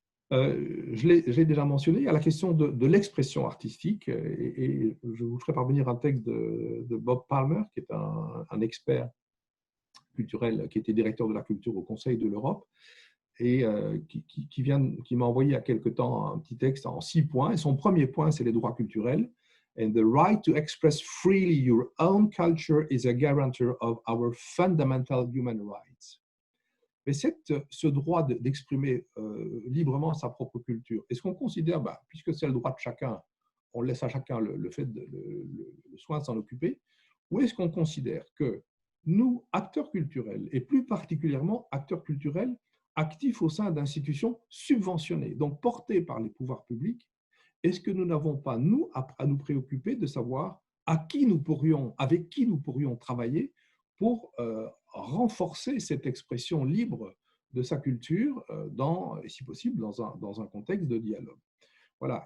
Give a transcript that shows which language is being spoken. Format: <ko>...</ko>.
<fr>Je l'ai déjà mentionné, il y a la question de l'expression artistique, et je vous ferai parvenir un texte de Bob Palmer, qui est un expert culturel, qui était directeur de la culture au Conseil de l'Europe, et qui m'a envoyé il y a quelque temps un petit texte en 6 points. Et son premier point, c'est les droits culturels.</fr> <en>And the right to express freely your own culture is a guarantor of our fundamental human rights.</en> <fr>Mais ce droit d'exprimer librement sa propre culture, est-ce qu'on considère, puisque c'est le droit de chacun, on laisse à chacun le soin de s'en occuper, ou est-ce qu'on considère que nous, acteurs culturels, et plus particulièrement acteurs culturels actifs au sein d'institutions subventionnées, donc portées par les pouvoirs publics, est-ce que nous n'avons pas, nous, à nous préoccuper de savoir avec qui nous pourrions travailler pour renforcer cette expression libre de sa culture, et si possible, dans un contexte de dialogue. Voilà.</fr>